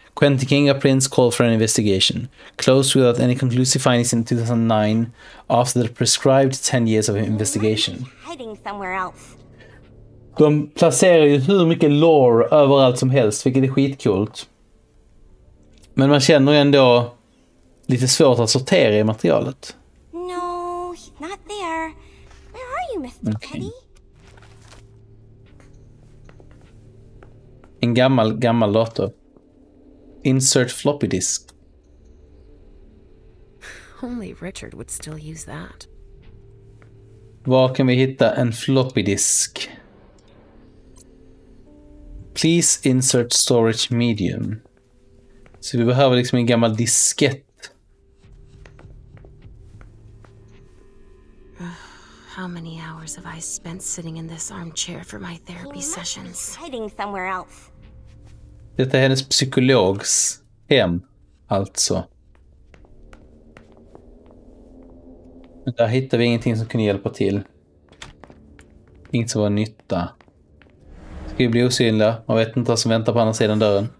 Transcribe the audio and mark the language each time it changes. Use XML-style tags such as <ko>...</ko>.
<en>Quentin King, a prince, called for an investigation. Closed without any conclusive findings in 2009 after the prescribed 10 years of investigation. Hiding somewhere else.</en> <sv>De placerar ju hur mycket lore överallt som helst, vilket är skitcoolt. Men man känner ändå lite svårt att sortera i materialet.</sv> <en>No, he's not there. Where are you, Mr. Teddy?</en> <sv>En gammal dator.</sv> <en>Insert floppy disk. Only Richard would still use that.</en> <sv>Var kan vi hitta en floppy disk?</sv> <en>Please insert storage medium.</en> <sv>Så vi behöver liksom en gammal diskett.</sv> <en>How many hours have I spent sitting in this armchair for my therapy sessions? Hiding somewhere else.</en> <sv>Detta är hennes psykologs hem, alltså. Men där hittar vi ingenting som kunde hjälpa till. Inget som var nytta. Ska vi bli osynliga? Man vet inte vad som väntar på andra sidan dörren.</sv>